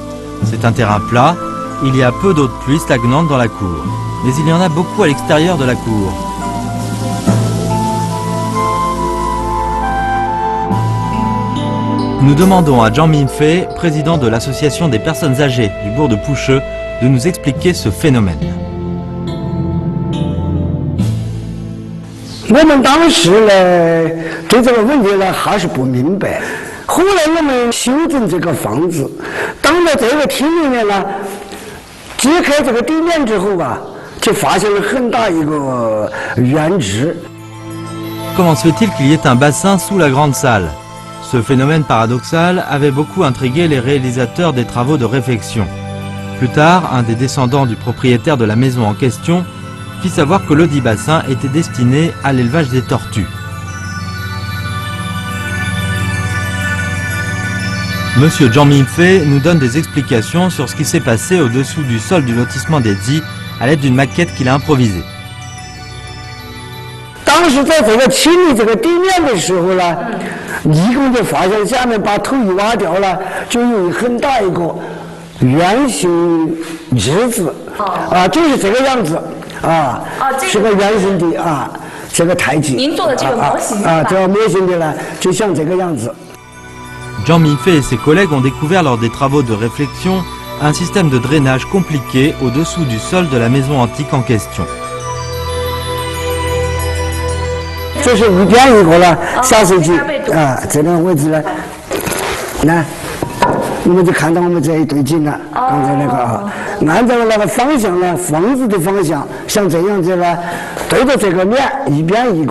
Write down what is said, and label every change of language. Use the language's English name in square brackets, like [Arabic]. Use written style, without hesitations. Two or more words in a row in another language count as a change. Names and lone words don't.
[French] C'est un terrain plat, il y a peu d'eau de pluie stagnante dans la cour, mais il y en a beaucoup à l'extérieur de la cour. Nous demandons à Zhang Minfei, président de l'association des personnes âgées du bourg de Pushë, de nous expliquer ce phénomène. [Chinese] 我们当时呢，对这个问题呢还是不明白。后来我们修整这个房子，当在这个厅里面呢，揭开这个地面之后啊，就发现了很大一个原址。 [French] Comment se fait-il qu'il y ait un bassin sous la grande salle? Ce phénomène paradoxal avait beaucoup intrigué les réalisateurs des travaux de réfection. Plus tard, un des descendants du propriétaire de la maison en question fit savoir que ledit bassin était destiné à l'élevage des tortues. Monsieur Zhang Minfei nous donne des explications sur ce qui s'est passé au-dessous du sol du lotissement des Di à l'aide d'une maquette qu'il a improvisée. [Chinese] 当时在这个清理这个地面的时候呢，一共就发现下面把土一挖掉了，就有很大一个圆形池子，就是这个样子，是个圆形的这个台阶。您做的这个模型这个模型的呢，就像这个样子。 [French] Zhang Minfei et ses collègues ont découvert lors des travaux de réflexion un système de drainage compliqué au-dessous du sol de la maison antique en question. [Chinese] 这是一边一个了，下水去这个位置呢，来，你们就看到我们这一对景了。刚才那个按照那个方向呢，房子的方向，像这样子呢，对着这个面一边一个。